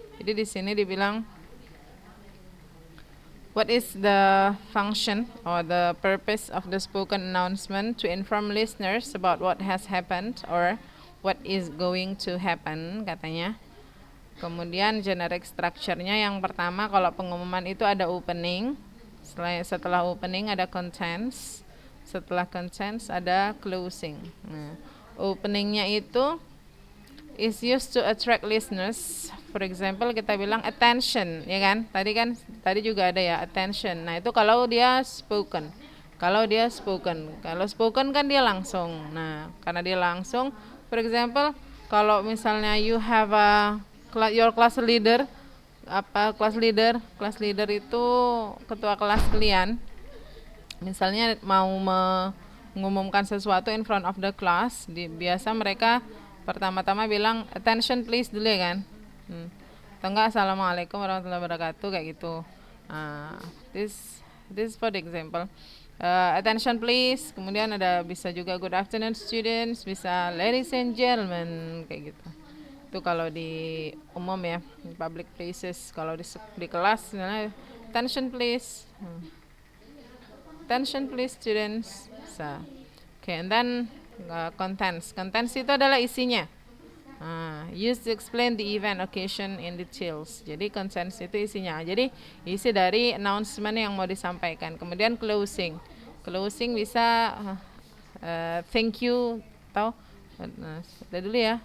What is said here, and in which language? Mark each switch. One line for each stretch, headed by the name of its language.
Indonesian: Jadi di sini dibilang
English: what is the function or the purpose of the spoken announcement? To inform listeners about what has happened or what is going to happen,
Indonesian: katanya. Kemudian generic structure-nya yang pertama, kalau pengumuman itu ada opening. Setelah opening ada contents. Setelah contents ada closing. Nah, openingnya itu
English: is used to attract listeners. For example,
Indonesian: kita bilang attention, ya kan? Tadi juga ada ya attention. Nah, itu kalau dia spoken. Kalau spoken kan dia langsung. Nah, karena dia langsung,
English: for example,
Indonesian: kalau misalnya
English: you have your class leader,
Indonesian: kelas leader itu ketua kelas kalian. Misalnya mau mengumumkan sesuatu
English: in front of the class,
Indonesian: biasa mereka pertama-tama bilang
English: attention please
Indonesian: dulu ya kan. Atau enggak
Arabic: assalamualaikum warahmatullahi wabarakatuh
Indonesian: kayak gitu.
English: This for the example. Attention please,
Indonesian: kemudian ada bisa juga
English: good afternoon students,
Indonesian: bisa
English: ladies and gentlemen
Indonesian: kayak gitu. Itu kalau di umum ya, di
English: public places.
Indonesian: Kalau di kelas misalnya
English: attention please. Attention please students. Okay, and then contents.
Indonesian: Contents itu adalah isinya.
English: Used to explain the event, occasion in details.
Indonesian: Jadi contents itu isinya. Jadi isi dari announcement yang mau disampaikan. Kemudian closing. Closing bisa
English: thank you
Indonesian: atau udah dulu ya.